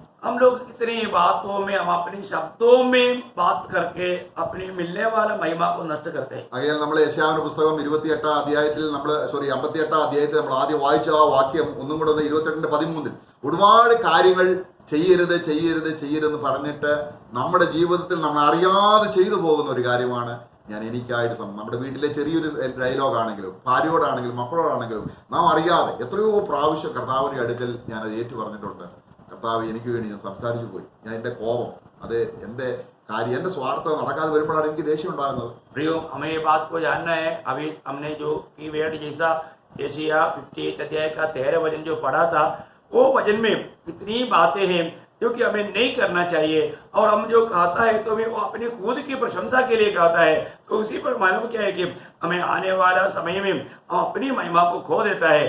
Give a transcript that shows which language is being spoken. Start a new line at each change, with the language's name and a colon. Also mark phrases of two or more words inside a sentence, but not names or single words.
Hindi: हम लोग कितनी बातों में, हम अपनी शब्दों में बात करके अपनी मिलने वाला महिमा को नष्ट करते हैं.
Malayalam: അയാൾ നമ്മൾ യെശയ്യാവിന്റെ പുസ്തകം 58-ാം അധ്യായത്തിൽ 58-ാം അധ്യായത്തിൽ നമ്മൾ ആദ്യം വായിച്ച ആ വാക്യം ഒന്നും കൂടെ 28-13 ഒരുപാട് കാര്യങ്ങൾ ചെയ്യരുത് ചെയ്യരുത് ചെയ്യരുതെന്ന് പറഞ്ഞിട്ട് നമ്മുടെ ജീവിതത്തിൽ നമ്മൾ അറിയാതെ ചെയ്തു പോകുന്ന ഒരു കാര്യമാണ്. ഞാൻ എനിക്കായിട്ട് നമ്മുടെ വീട്ടിലെ ചെറിയൊരു ഡയലോഗ് ആണെങ്കിലും ഭാര്യയോടാണെങ്കിലും മക്കളോടാണെങ്കിലും നാം അറിയാതെ എത്രയോ പ്രാവശ്യം കർത്താവിന്റെ അടുക്കൽ ഞാൻ അത് ഏറ്റു പറഞ്ഞിട്ടുണ്ട്. കർത്താവ് എനിക്ക് വേണ്ടി ഞാൻ സംസാരിച്ചു പോയി, ഞാൻ എൻ്റെ കോപം, അത് എൻ്റെ കാര്യം, എൻ്റെ സ്വാർത്ഥത നടക്കാതെ വരുമ്പോഴാണ് എനിക്ക് ദേഷ്യം ഉണ്ടാകുന്നത്.
Hindi: प्रियो, हमें ये बात को जानना है. अभी हमने जो कीवर्ड जैसा एशिया 58 अध्याय का 13 वचन जो पढ़ा था, वो वचन में कितनी बातें हैं जो कि हमें नहीं करना चाहिए, और हम जो कहता है तो वो अपनी खुद की प्रशंसा के लिए कहता है। तो उसी पर मालूम क्या है कि हमें आने वाला समय में हम अपनी महिमा को खो देता है।